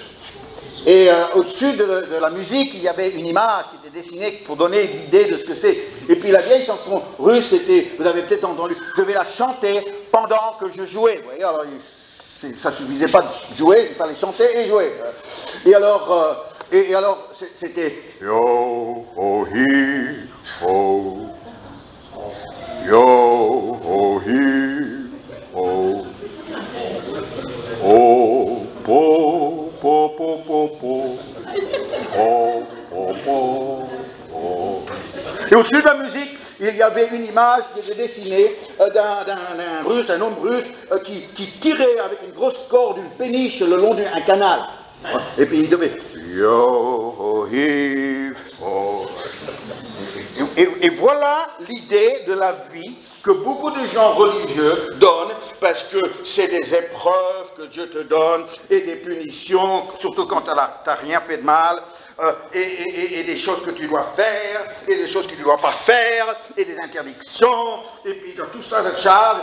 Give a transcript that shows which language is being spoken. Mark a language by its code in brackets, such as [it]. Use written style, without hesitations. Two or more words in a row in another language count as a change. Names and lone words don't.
[fr] Et au-dessus de la musique, il y avait une image qui était dessinée pour donner l'idée de ce que c'est. Et puis la vieille chanson russe, c'était, vous avez peut-être entendu, je devais la chanter pendant que je jouais. Vous voyez, alors ça ne suffisait pas de jouer, il fallait chanter et jouer. Et alors c'était yo ho hi ho, yo ho hi ho, oh po po po po po, oh po po po. Et au-dessus de la musique, il y avait une image qui était dessinée d'un russe, un homme russe, qui tirait avec une grosse corde, une péniche le long d'un canal. Et puis il devait yo hi ho. Et voilà l'idée de la vie que beaucoup de gens religieux donnent, parce que c'est des épreuves que Dieu te donne et des punitions, surtout quand tu n'as rien fait de mal, et des choses que tu dois faire et des choses que tu ne dois pas faire et des interdictions, et puis dans tout ça, ça charge.